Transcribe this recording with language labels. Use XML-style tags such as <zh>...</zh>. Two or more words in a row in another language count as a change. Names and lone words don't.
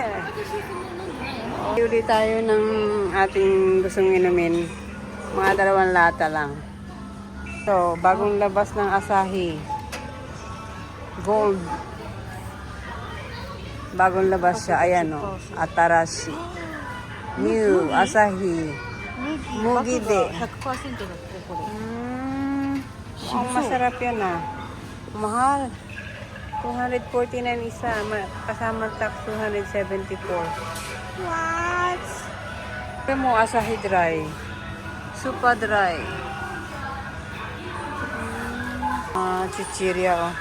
<tl>Uli tayo ng ating gustong inumin. Mga 2 lata lang. So, bagong labas ng Asahi. Gold. Bagong labas siya. Ayan o.</tl> <en>Atarashi. New Asahi.</en> <ja>Mugide. 100% だってこれ。</ja> <tl>Ang masarap yan ah. Mahal. 249 isa. Kasama tax 274. What? Ito mo Asahi Dry.</tl> <en>Super dry.</en> <tl>Chichirya, oh.</tl>